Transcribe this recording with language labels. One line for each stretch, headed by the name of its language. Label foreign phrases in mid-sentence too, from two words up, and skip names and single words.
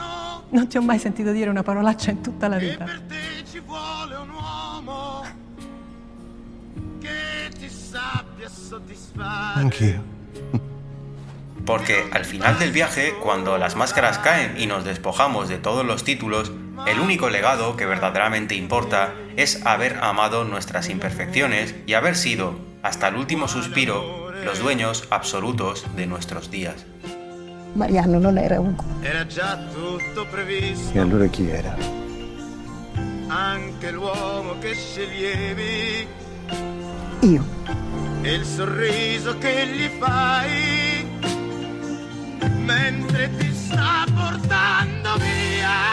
Italian: Non ti ho mai sentito dire una parolaccia in tutta la vita. Per te ci vuole un uomo che ti sappia soddisfare. Anch'io.
Spanish: Porque al final del viaje, cuando las máscaras caen y nos despojamos de todos los títulos, el único legado que verdaderamente importa es haber amado nuestras imperfecciones y haber sido, hasta el último suspiro, los dueños absolutos de nuestros días.
Italian: Mariano non era un... Era già tutto previsto. E allora chi era? Anche l'uomo che sceglievi. Io. E il sorriso che gli fai mentre ti sta portando via.